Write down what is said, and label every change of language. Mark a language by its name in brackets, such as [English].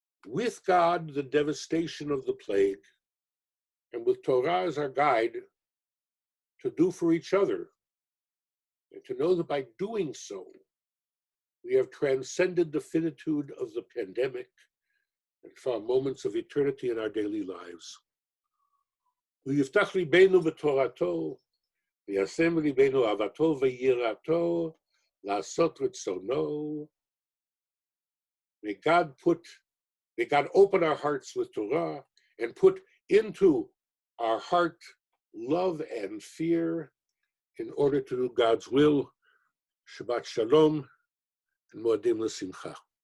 [English] with God, the devastation of the plague, and with Torah as our guide, to do for each other, and to know that by doing so, we have transcended the finitude of the pandemic and found moments of eternity in our daily lives. [Hebrew] ויפתח ליבנו בתורתו, וישם ליבנו אהבתו ויראתו, לעשות רצונו. [English] May God open our hearts with Torah and put into our heart love and fear in order to do God's will. Shabbat Shalom and Moedim L'Simcha.